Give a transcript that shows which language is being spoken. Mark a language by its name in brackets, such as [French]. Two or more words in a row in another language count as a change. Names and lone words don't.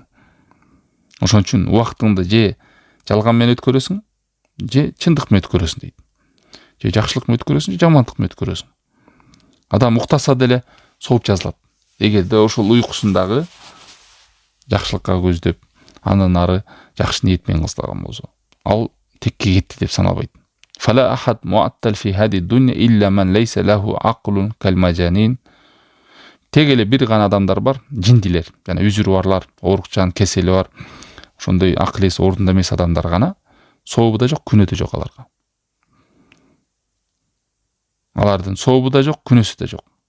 [Kyrgyz] Ошон үчүн убактыңды же жалган менен өткөрөсүң, же чындык менен өткөрөсүң дейт. Же жакшылык менен өткөрөсүң, же жамандык менен өткөрөсүң. Адам уктаса деле сооп жазылат. Эгерде ошол уйкусундагы жакшылыкка көздөп, андан ары жакшы ниет менен кылсаган болсо, ал текке кетти деп саналбайт. [Arabic] فلا أحد معطل في هذه الدنيا إلا من ليس له عقل كالمجانين. [Kyrgyz] Тег эле бир гана адамдар бар, жиндилер, жана үзүрү барлар, оорукчан, кесели бар. Ошондой акыл эси ордунда эмес адамдар гана сообу да жок, күнөө да жок аларга. Алардын сообу да жок, күнөөсү да жок.